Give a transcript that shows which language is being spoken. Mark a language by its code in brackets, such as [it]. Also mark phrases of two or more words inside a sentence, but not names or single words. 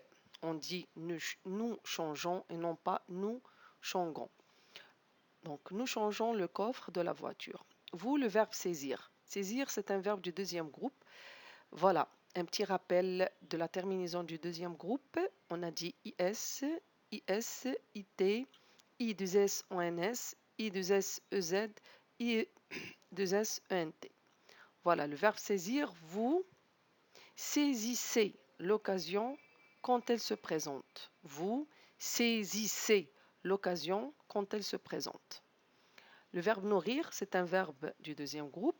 [fr] On dit nous changeons et non pas nous changeons. Donc, nous changeons le coffre de la voiture. Vous, le verbe saisir. Saisir, c'est un verbe du deuxième groupe. Voilà, un petit rappel de la terminaison du deuxième groupe. On a dit IS, IS, IT, I2S, ONS, I2S, EZ, I2S, ENT. Voilà, le verbe saisir, vous saisissez l'occasion quand elle se présente. Vous saisissez l'occasion quand elle se présente. Le verbe nourrir, c'est un verbe du deuxième groupe.